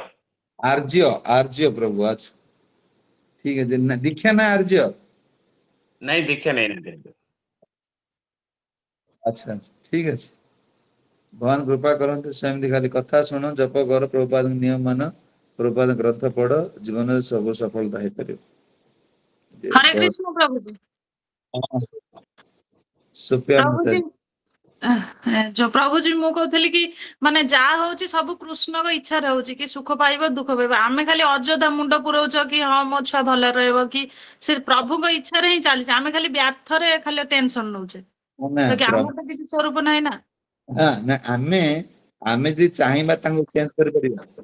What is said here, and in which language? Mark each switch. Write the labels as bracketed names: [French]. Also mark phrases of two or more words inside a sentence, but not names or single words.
[Odia] ଆର୍ଯ୍ୟ ପ୍ରଭୁ। ଆଚ୍ଛା ଠିକ ଅଛି। ଦୀକ୍ଷା ନା ଆର୍ଯ୍ୟ? ନାଇଁ ଦୀକ୍ଷା ନେଇନାହାନ୍ତି। ଆଚ୍ଛା ଆଚ୍ଛା ଠିକ ଅଛି। ଭଗବାନ କୃପା କରନ୍ତୁ। ସେମିତି ଖାଲି କଥା ଶୁଣ, ଜପ କର, ପ୍ରଭୁପାଦଙ୍କ ନିୟମ ମାନ, ପ୍ରଭୁପାଦଙ୍କ ଗ୍ରନ୍ଥ ପଢ, ଜୀବନରେ ସବୁ ସଫଳତା ହେଇପାରିବ। [Hindi] हरे कृष्ण प्रभु जी। [Odia] ସୁପ୍ରିୟା प्रभु जी ମାତାଜୀ। ଜୋ ପ୍ରଭୁ ଜୀ ମୁ କହଥିଲି କି ମାନେ ଯା ହଉଛି ସବୁ କୃଷ୍ଣଙ୍କ ଇଚ୍ଛାରେ ହଉଛି କି ସୁଖ ପାଇବ ଦୁଃଖ ପାଇବ। ଆମେ ଖାଲି ଅଯଥା ମୁଣ୍ଡ ପୁରଉଛ କି ହଁ ମୋ ଛୁଆ ଭଲ ରହିବ କି ସେ ପ୍ରଭୁଙ୍କ ଇଚ୍ଛାରେ ହିଁ ଚାଲିଛି। ଆମେ ଖାଲି ବ୍ୟର୍ଥରେ ଖାଲି ଟେନସନ ନଉଛେ। ନା ତ କି ଆମର ତ କିଛି ସ୍ୱରୂପ ନାହିଁ ନା। ନା ଆମେ ଯଦି ଚାହିଁବା ତାଙ୍କୁ ଚେଞ୍ଜ କରିପାରିବା?